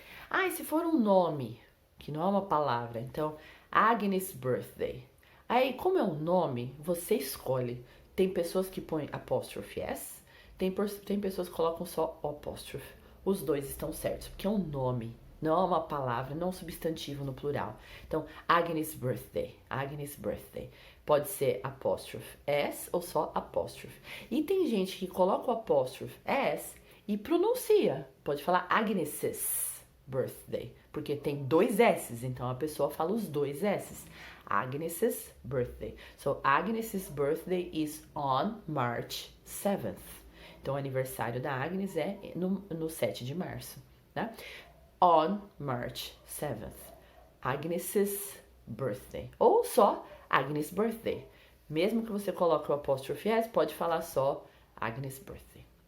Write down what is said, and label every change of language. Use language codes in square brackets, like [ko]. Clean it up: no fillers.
[pt] E se for um nome, que não é uma palavra, então, Agnes birthday. Aí, como é um nome, você escolhe. Tem pessoas que põem apóstrofe S, tem pessoas que colocam só o apóstrofe. Os dois estão certos, porque é um nome, não é uma palavra, não é um substantivo no plural. Então, Agnes birthday, Agnes birthday. Pode ser apóstrofe S ou só apóstrofe. E tem gente que coloca o apóstrofe S e pronuncia. Pode falar Agnes's birthday, porque tem dois S's, então a pessoa fala os dois S's. [en] Agnes's birthday. So, Agnes's birthday is on March 7th. [pt] Então, o aniversário da Agnes é no 7 de março, né? [en] On March 7th. Agnes's birthday. [pt] Ou só Agnes birthday. Mesmo que você coloque o apóstrofe S, pode falar só Agnes birthday.